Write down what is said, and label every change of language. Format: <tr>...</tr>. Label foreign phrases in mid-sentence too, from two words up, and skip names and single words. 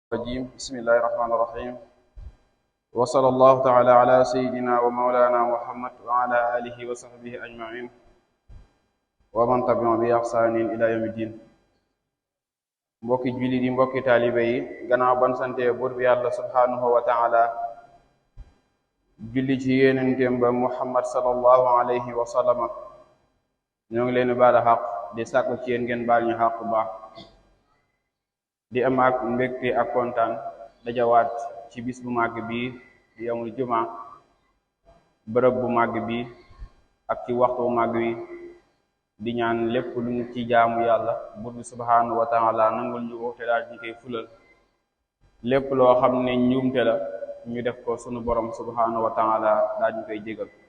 <ar>الرجيم بسم الله الرحمن الرحيم وصلى الله تعالى على سيدنا ومولانا محمد وعلى آله وصحبه أجمعين ومن تبعهم بإحسان إلى يوم الدين</ar> <wo>mbokki jullit yi mbokki taalibe yi gannaaw ban sante buur bi yàlla</wo> <ar>سبحانه وتعالى</ar> <wo>julli ci yonenteem ba Muhammad</wo> <ar>صلى الله عليه وسلم</ar> <wo>ñoo ngi leen baal xaq di sàkku ci yéen ngeen baal ñu xaq baax di am ak mbégte ak kontaan dajawaat ci bis bu màgg bi di</wo> <ar>يوم الجمعة</ar> <wo>bërëb bu màgg bi ak ci waxtu bu màgg wi di ñaan lépp lu ñu ci jaamu yàlla buur bi</wo> <ar>سبحانه وتعالى</ar> <wo>nangul ñu ko te daal ñu koy fulal lépp loo xam ne njuumte la ñu def ko sunu borom</wo> <ar>سبحانه وتعالى</ar> <wo>daal ñu koy jégal</wo>